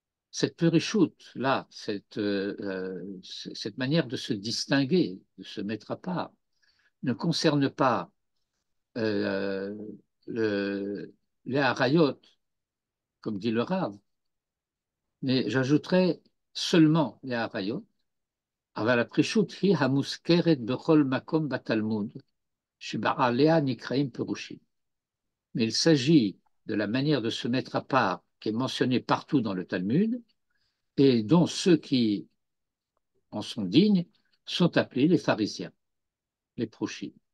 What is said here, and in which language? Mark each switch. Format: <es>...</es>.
<fr>Cette purichoute, là, cette manière de se distinguer, de se mettre à part, ne concerne pas euh, les harayot, comme dit le Rav, mais j'ajouterais seulement les harayot.</fr> <he>אבל הפרישות היא המוזכרת בכל מקום בתלמוד, שבעליה נקראים פירושים.</he> <fr>Mais il s'agit de la manière de se mettre à part qui est mentionnée partout dans le Talmud et dont ceux qui en sont dignes sont appelés les pharisiens, les prochim.</fr>